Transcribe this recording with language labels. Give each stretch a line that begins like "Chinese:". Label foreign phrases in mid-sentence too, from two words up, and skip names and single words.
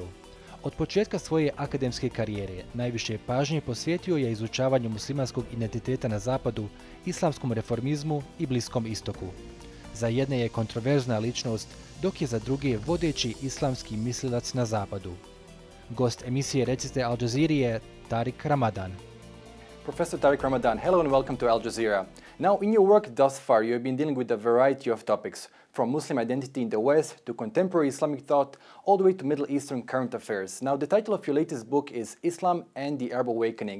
Bosnian: Od početka svoje akademske karijere najviše pažnje posvetio je izučavanju muslimanskog identiteta na zapadu, islamskom reformizmu i Bliskom istoku. Za jedne je kontroverzna ličnost, dok je za druge vodeći islamski mislilac na zapadu. Gost emisije Recite Al Jazeeri je Tariq Ramadan.
English: Professor Tariq Ramadan, hello and welcome to Al Jazeera. Now, in your work thus far, you have been dealing with a variety of topics, from Muslim identity in the West to contemporary Islamic thought, all the way to Middle Eastern current affairs. Now, the title of your latest book is Islam and the Arab Awakening.